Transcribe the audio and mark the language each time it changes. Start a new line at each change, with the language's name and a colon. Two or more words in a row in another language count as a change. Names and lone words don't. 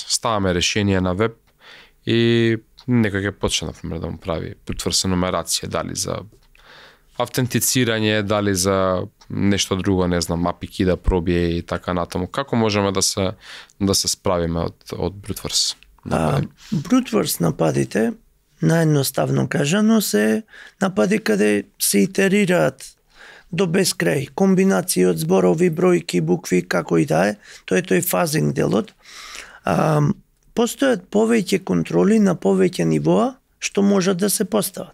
Macedonian: Ставаме решение на веб и некој ќе почне, например, да му прави
English: brute force
Macedonian: енумерација, дали за автентицирање, дали за нешто друго, не знам, API да пробие и така натаму. Како можеме да се справиме од
English: brute force? Brute force
Macedonian: нападите, наедноставно кажано, се напади каде се итерираат до безкрај, комбинации од зборови, бројки, букви, како и да е, тоа е тој фазинг делот. Постојат повеќе контроли на повеќе нивоа што можат да се постават.